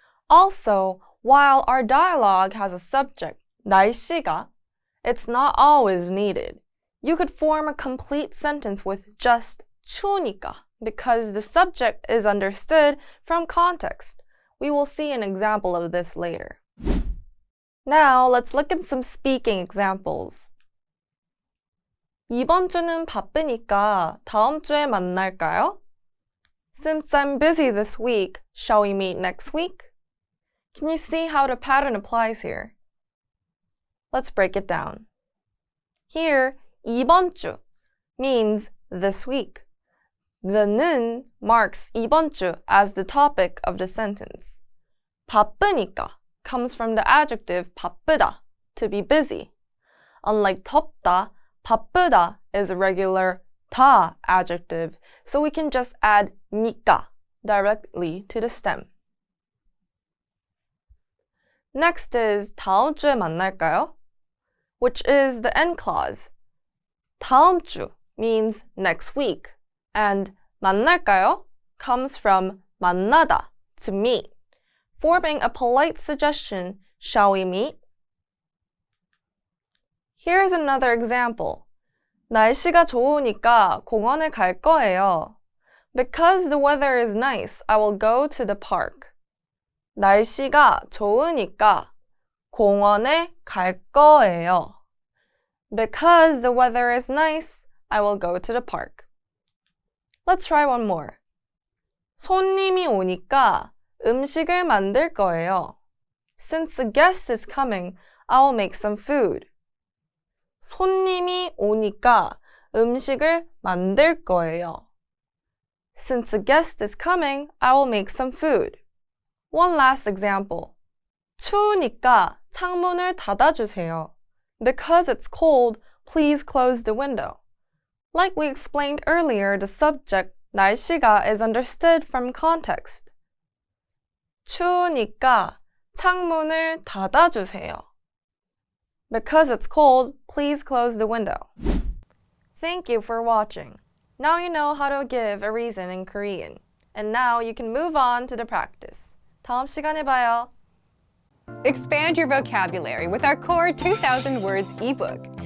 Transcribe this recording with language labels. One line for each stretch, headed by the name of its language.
English: Also, while our dialogue has a subject, 날씨가, it's not always needed. You could form a complete sentence with just 추우니까 because the subject is understood from context. We will see an example of this later. Now, let's look at some speaking examples.
Korean: 이번 주는 바쁘니까 다음 주에 만날까요?
English: Since I'm busy this week, shall we meet next week? Can you see how the pattern applies here? Let's break it down. Here, 이번 주 means this week. The 는 marks 이번 주 as the topic of the sentence. 바쁘니까 comes from the adjective 바쁘다, to be busy. Unlike 덥다, 바쁘다 is a regular 다 adjective, so we can just add 니까 directly to the stem. Next is
Korean: 다음 주에 만날까요?
English: Which is the end clause. 다음 주 means next week, and 만날까요 comes from 만나다, to meet, forming a polite suggestion, shall we meet? Here's another example.
Korean: 날씨가 좋으니까 공원에 갈 거예요.
English: Because the weather is nice, I will go to the park.
Korean: 날씨가 좋으니까 공원에 갈 거예요.
English: Because the weather is nice, I will go to the park. Let's try one more.
Korean: 손님이 오니까 음식을 만들 거예요.
English: Since a guest is coming, I will make some food.
Korean: 손님이 오니까 음식을 만들 거예요.
English: Since a guest is coming, I will make some food. One last example.
Korean: 추우니까 창문을 닫아주세요.
English: Because it's cold, please close the window. Like we explained earlier, the subject 날씨가 is understood from context.
Korean: 추우니까 창문을 닫아주세요.
English: Because it's cold, please close the window. Thank you for watching. Now you know how to give a reason in Korean. And now you can move on to the practice.
Korean: 다음 시간에 봐요.
English: Expand your vocabulary with our Core 2000 Words ebook.